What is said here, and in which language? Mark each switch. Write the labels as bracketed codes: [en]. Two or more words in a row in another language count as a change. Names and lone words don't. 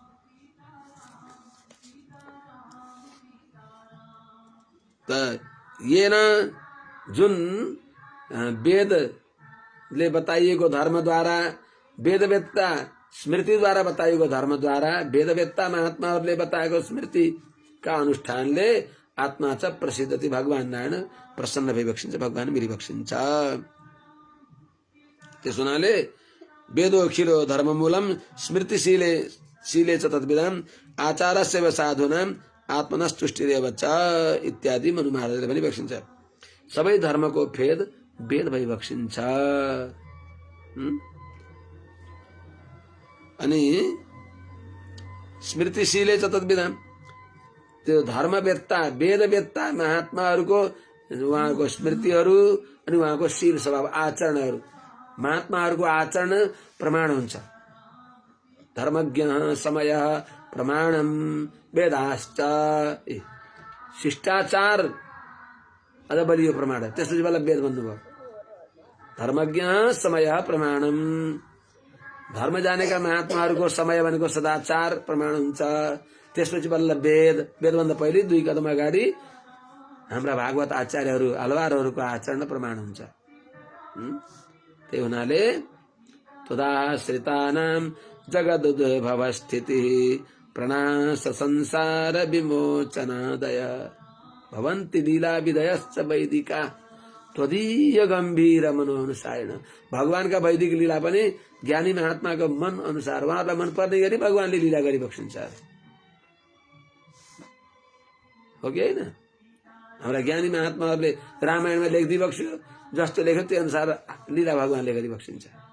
[ne] त येन जुन वेदले बताइएको धर्मद्वारा वेदवेत्ता स्मृतिद्वारा बताइएको धर्मद्वारा वेदवेत्ता महात्माहरूले बताएको स्मृतिका अनुष्ठानले [sa] आत्मा च प्रसिद्धति [ne] भगवान नारायण प्रसन्न भइबक्सिन्छ भगवान मिलिबक्सिन्छ। [sa] त्यस हुनाले वेदोखिलो धर्ममूलम स्मृतिशीले च तद्विदाम आचारस्य व साधूनाम आत्मनस्तुष्टिरेव च [ne] इत्यादि मनु महाराजले भनिबक्सिन्छ। सबै धर्मको फेद वेद भइबक्सिन्छ। अनि [sa] स्मृतिशीले च तद्विदाम [ne] त्यो धर्मवेत्ता वेदवेत्ता महात्माहरूको उहाँको स्मृतिहरू अनि उहाँको शील स्वभाव आचरणहरू महात्माहरूको आचरण प्रमाण हुन्छ। [sa] धर्मज्ञ समय प्रमाणम वेदाश्च [ne] शिष्टाचार अझ बलियो प्रमाण त्यसपछि बल्ल वेद भन्नुभयो। [sa] धर्मज्ञ समय प्रमाणम [ne] धर्म जानेका महात्माहरूको समय भनेको सदाचार प्रमाण हुन्छ। त्यसपछि बल्ल वेद वेदभन्दा पहिले 2 कदम अगाडि हाम्रा भागवत आचार्यहरू हलवारहरूको आचरण प्रमाण हुन्छ। त्यही हुनाले [sa] तदाश्रितानां जगदुद्भव स्थिति प्रणाश संसार विमोचनादय भवन्ति लीला विधयश्च वैदिका त्वदीय गम्भीर मनोनुसारेण। [ne] भगवानका वैदिक लीला पनि ज्ञानी महात्माको मन अनुसार उहाँहरूलाई मन पर्ने गरी भगवानले लीला गरिबक्सिन्छ। हो कि होइन? हाम्रा ज्ञानी महात्माहरूले रामायणमा लेखिदिबक्स्यो जस्तो लेख्यो त्यो अनुसार लीला भगवानले गरिबक्सिन्छ।